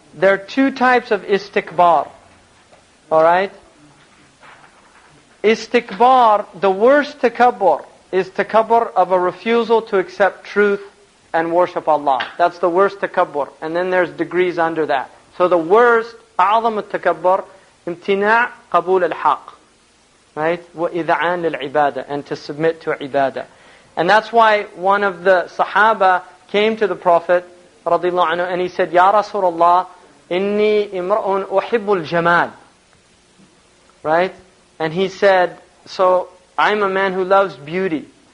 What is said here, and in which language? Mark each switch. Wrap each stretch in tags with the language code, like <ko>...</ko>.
<en>There are two types of istikbar. Alright? Istikbar, the worst takabbur, is takabbur of a refusal to accept truth and worship Allah. That's the worst takabbur. And then there's degrees under that. So the worst,</en> <ar>أعظم التكبر, امتناع قبول الحق.</ar> <en>Right?</en> <ar>وإذعان للعبادة,</ar> <en>and to submit to ibadah. And that's why one of the Sahaba came to the Prophet radiallahu anhu, and he said,</en> <ar>Ya Rasulullah, inni imra'un uhibbul jamal.</ar> <en>Right? And he said, so I'm a man who loves beauty.</en>